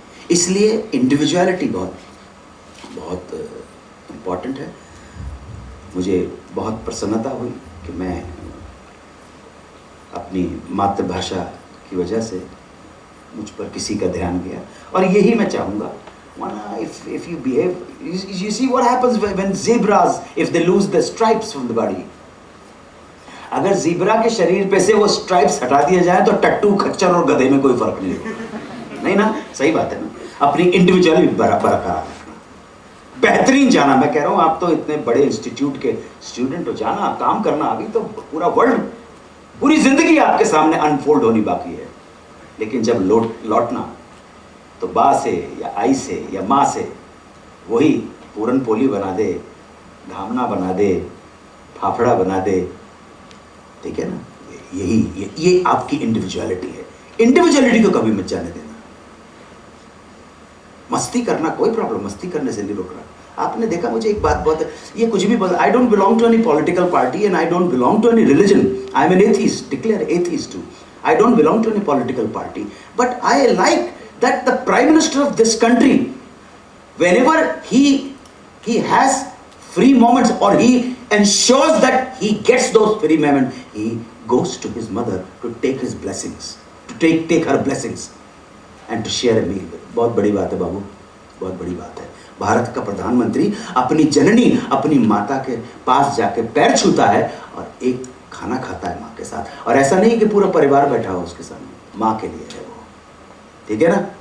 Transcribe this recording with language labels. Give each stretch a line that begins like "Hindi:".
Hindi: इसलिए इंडिविजुअलिटी बहुत बहुत इम्पॉर्टेंट है। मुझे बहुत प्रसन्नता हुई कि मैं अपनी मातृभाषा की वजह से मुझ पर किसी का ध्यान गया, और यही मैं चाहूँगा।
English: If you behave, you see what happens when zebras, if they lose the stripes from the body.
Hindi: अगर ज़ीब्रा के शरीर पे से वो स्ट्राइप्स हटा दिए जाए तो टट्टू, खच्चर और गधे में कोई फर्क नहीं होगा। नहीं ना, सही बात है ना? अपनी इंडिविजुअलिटी बरकरार रखना, बेहतरीन जाना। मैं कह रहा हूँ, आप तो इतने बड़े इंस्टीट्यूट के स्टूडेंट हो, जाना, काम करना, अभी तो पूरा वर्ल्ड, पूरी जिंदगी आपके सामने अनफोल्ड होनी बाकी है। लेकिन जब लौटना तो बा से या आई से या माँ से वही पूरन पोली बना दे, धामना बना दे, फाफड़ा बना दे, ठीक है ना? ये आपकी इंडिविजुअलिटी है। इंडिविजुअलिटी को कभी मत जाने देना। मस्ती करना कोई प्रॉब्लम, मस्ती करने से नहीं रोक रहा। आपने देखा, मुझे एक बात बहुत, ये कुछ भी बोल,
English: I don't belong to any political party and I don't belong to any religion. I am an atheist, declare atheist too. I don't belong to any political party, but I like that the Prime Minister of this country, whenever he has free moments or he ensures that he gets those free moments, he goes to his mother to take his blessings, to take her blessings and to share a meal with.
Hindi: बहुत बड़ी बात है बाबू, बहुत बड़ी बात है। भारत का प्रधानमंत्री अपनी जननी, अपनी माता के पास जाके पैर छूता है और एक खाना खाता है माँ के साथ। और ऐसा नहीं कि पूरा परिवार बैठा हो उसके सामने, माँ के लिए है वो, ठीक है ना?